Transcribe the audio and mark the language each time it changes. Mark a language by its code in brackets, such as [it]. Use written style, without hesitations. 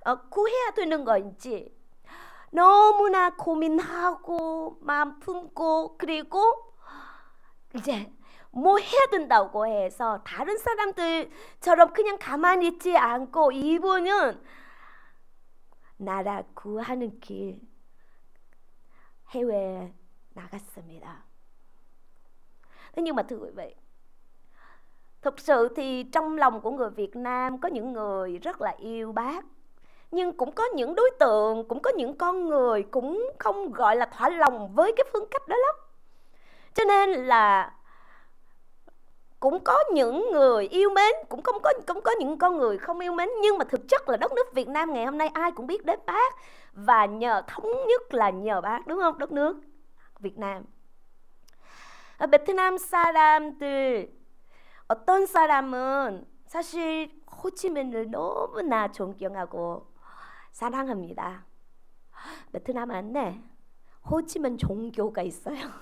[ko] 구해야 되는 건지 너무나 고민하고 마음 품고, 그리고 이제 뭐 해야 된다고 해서 다른 사람들처럼 그냥 가만히 있지 않고 이분은 나라 구하는 길 해외에 나갔습니다. [vi] Thế nhưng mà thưa quý vị, thực sự thì trong lòng của người Việt Nam có những người rất là yêu Bác, nhưng cũng có những đối tượng, cũng có những con người cũng không gọi là thỏa lòng với cái phương cách đó lắm. Cho nên là cũng có những người yêu mến, cũng có những con người không yêu mến. Nhưng mà thực chất là đất nước Việt Nam ngày hôm nay ai cũng biết đến Bác, và nhờ thống nhất là nhờ Bác, đúng không? Đất nước Việt Nam. [ko] 베트남 사람들 어떤 사람은 사실 호치민을 너무나 존경하고 사랑합니다. 베트남 안에 호치민 종교가 있어요.